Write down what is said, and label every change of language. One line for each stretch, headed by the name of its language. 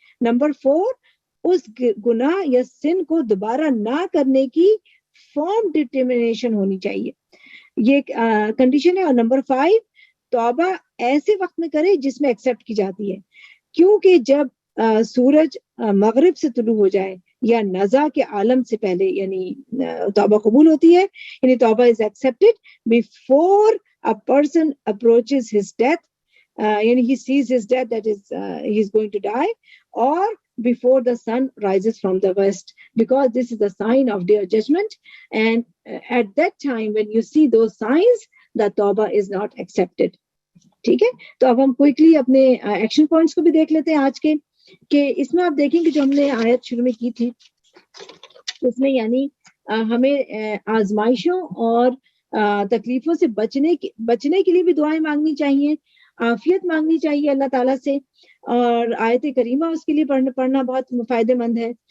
Urdu: Number 4 اس گناہ یا سن کو دوبارہ نہ کرنے کی فارم ڈٹرمنیشن ہونی چاہیے، یہ کنڈیشن ہے. اور نمبر 5 توبہ ایسے وقت میں کرے جس میں ایکسیپٹ کی جاتی ہے، کیونکہ جب سورج مغرب سے طلوع ہو جائے یا نزا کے عالم سے پہلے یعنی توبہ قبول ہوتی ہے،
English: یعنی توبہ is accepted before a person approaches his death, یعنی he sees his death that is he is going to die, اور before the sun rises from the west, because this is the sign of their judgment. And at that time when you see those signs, the tawbah is not accepted.
Urdu: ٹھیک ہے, تو اب ہم quickly اپنے action points کو بھی دیکھ لیتے ہیں آج کے, کہ اس میں آپ دیکھیں کہ جو ہم نے آیت شروع میں کی تھی اس میں یعنی ہمیں آزمائشوں اور تکلیفوں سے بچنے کے لیے بھی دعائیں مانگنی چاہیے, عافیت مانگنی چاہیے اللہ تعالیٰ سے, اور آیت کریمہ اس کے لیے پڑھنا بہت فائدہ مند ہے.